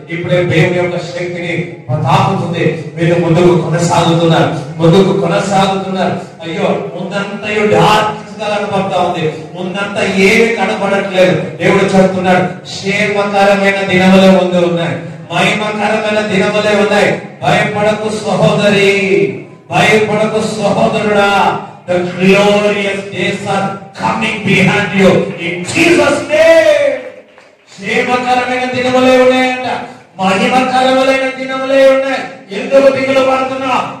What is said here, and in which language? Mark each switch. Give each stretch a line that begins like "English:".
Telugu: ఇప్పుడే దేవుని యొక్క శక్తిని తాకుతుంది. మీరు ముందుకు కొనసాగుతున్నారు, ముందుకు కొనసాగుతున్నారు. అయ్యో ముందంతయు డార్క్నెస్ గా కనపడతా ఉంది, ముందంతా ఏమి కనపడట్లేదు. దేవుడు చెప్తున్నాడు, క్షేమకరమైన దినములే ముందు ఉన్నాయి, మహిమకరమైన దినములే ఉన్నాయి. భయపడకు సహోదరి, భయపడకు సహోదరుడా.
English: The glorious days are coming behind you in Jesus' name.
Telugu: క్షేమకరమైన దినములే ఉన్నాయంట, మహిమకరమైన దినములే ఉన్నాయి. ఎందుకు దిగులు పడుతున్నా?